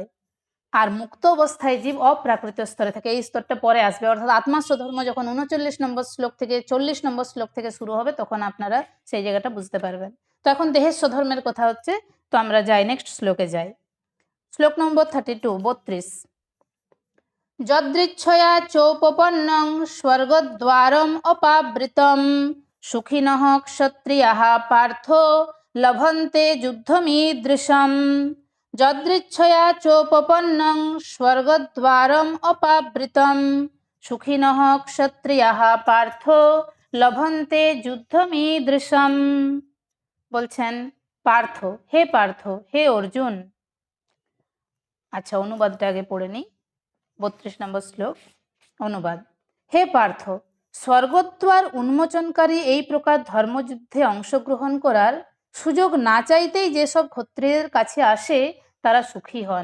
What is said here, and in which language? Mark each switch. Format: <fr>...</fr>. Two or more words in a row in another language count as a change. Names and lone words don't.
<bn>আর মুক্ত অবস্থায় জীব অপ্রাকৃত স্তরে থাকে, এই স্তরটা পরে আসবে। অর্থাৎ আত্মাস্বধর্ম যখন 39 নম্বর শ্লোক থেকে 40 নম্বর শ্লোক থেকে শুরু হবে তখন আপনারা সেই জায়গাটা বুঝতে পারবেন। তো এখন দেহের স্বধর্মের কথা হচ্ছে, তো আমরা যাই নেক্সট শ্লোকে যাই। শ্লোক নম্বর</bn> <sa>32 যদৃচ্ছয়া চোপপন্নং স্বর্গদ্বারম অপাবৃতম সুখিনঃ ক্ষত্রিয়াঃ পার্থ লভন্তে যুদ্ধমীদৃশম। যদৃচ্ছয়া চোপপন্নং স্বর্গদ্বারম অপাবৃতম সুখিনঃ ক্ষত্রিয়াঃ পার্থ লভন্তে যুদ্ধমীদৃশম।</sa> <bn>বলছেন পার্থ, হে পার্থ, হে অর্জুন। আচ্ছা, অনুবাদটা আগে পড়ে নিই। 32 নম্বর শ্লোক অনুবাদ। হে পার্থ, স্বর্গদ্বার উন্মোচনকারী এই প্রকার ধর্মযুদ্ধে অংশগ্রহণ করার সুযোগ না চাইতেই যেসব ক্ষত্রিয়ের কাছে আসে তারা সুখী হন।</bn>